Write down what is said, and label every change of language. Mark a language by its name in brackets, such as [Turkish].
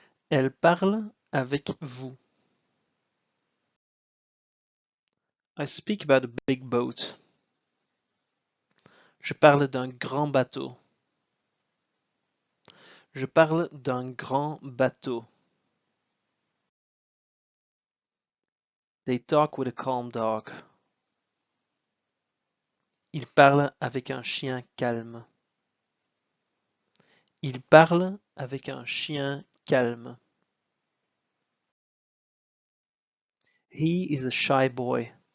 [French] Elle parle avec vous. [English] I speak about a big boat. [French] Je parle d'un grand bateau. Je parle d'un grand bateau. [English] They talk with a calm dog. [French] Ils parlent avec un chien calme. Ils parlent avec un chien calme. [English] He is a shy boy.